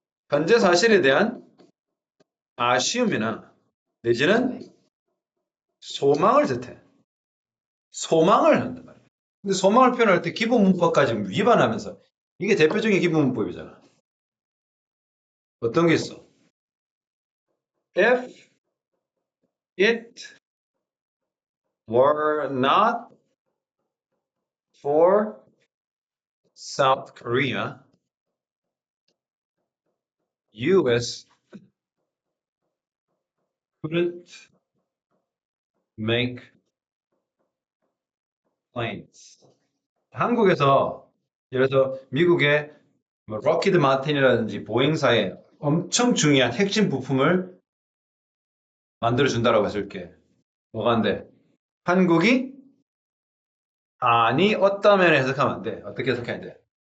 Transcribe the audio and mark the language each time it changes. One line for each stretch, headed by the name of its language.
Korean: 현재 사실에 대한 아쉬움이나 내지는 소망을 뜻해. 소망을 한단 말이야. 근데 소망을 표현할 때 기본 문법까지 위반하면서 이게 대표적인 기본 문법이잖아. 어떤 게 있어?
English: If it were not for South Korea, US couldn't make planes.
Korean: 한국에서 예를 들어서 미국의 뭐 럭키드 마틴이라든지 보잉사의 엄청 중요한 핵심 부품을 만들어 준다라고 했을 게 뭐가 안 돼? 한국이 아니었다면 해석하면 안 돼. 어떻게 해석해야 돼?